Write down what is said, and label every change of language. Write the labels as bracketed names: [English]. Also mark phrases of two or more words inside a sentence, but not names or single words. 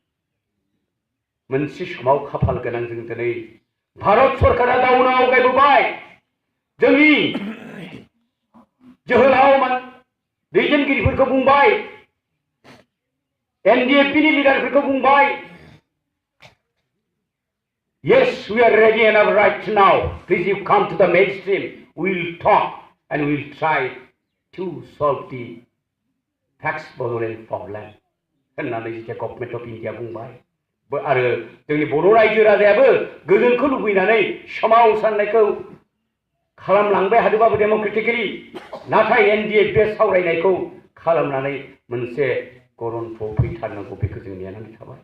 [Bodo] मोनसे समाव खाफाल गोनां जों दिनै भारत सरकारा दाउनाव आवगायबोबाय जोंनि जोहोलाव दैदेनगिरिफोरखौ बुंबाय NDFB नि लिडारफोरखौ बुंबाय [English] yes we are ready and right now please you come to the mainstream we will talk and we will try to solve the tax Bodoland problem [Bodo] होननानै जिथिया [English] Government of India [Bodo] बुंबाय आरो जोंनि बर' रायजो राजायाबो गोजोनखौ लुबैनानै सोमावसारनायखौ खालामलांबाय हादोंबाबो डेम'क्रेटिकेलि नाथाय NDFB सावरायनायखौ खालामनानै मोनसे गरन्थ'आव फैथारनांगौ बेखौ जों नेनानै थाबाय